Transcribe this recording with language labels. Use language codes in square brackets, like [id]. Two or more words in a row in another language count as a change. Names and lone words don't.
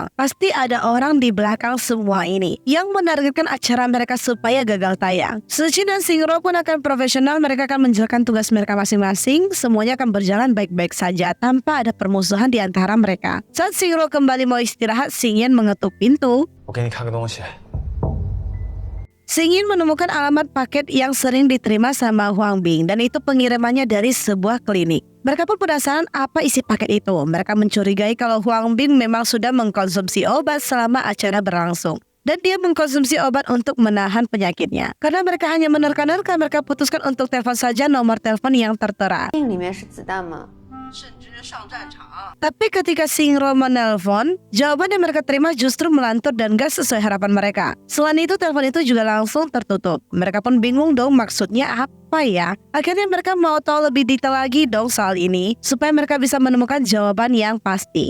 [id] Pasti ada orang di belakang semua ini yang menargetkan acara mereka supaya gagal tayang. Siqin dan Xingro pun akan profesional, mereka akan menjalankan tugas mereka masing-masing. Semuanya akan berjalan baik-baik saja tanpa ada permusuhan di antara mereka. Saat Xingro kembali mau istirahat, Xingyan mengetuk pintu. [zh] 我给你看个东西。 [id] Xingyan menemukan alamat paket yang sering diterima sama Huang Bing dan itu pengirimannya dari sebuah klinik. Mereka pun penasaran apa isi paket itu. Mereka mencurigai kalau Huang Bing memang sudah mengkonsumsi obat selama acara berlangsung. Dan dia mengkonsumsi obat untuk menahan penyakitnya. Karena mereka hanya menerka-nerka, mereka putuskan untuk telepon saja nomor telepon yang tertera. [zh] 里面是子弹吗？ [id] Tapi ketika Xingro menelpon, jawaban yang mereka terima justru melantur dan gak sesuai harapan mereka. Selain itu, telepon itu juga langsung tertutup. Mereka pun bingung dong maksudnya apa ya. Akhirnya mereka mau tahu lebih detail lagi dong soal ini, supaya mereka bisa menemukan jawaban yang pasti.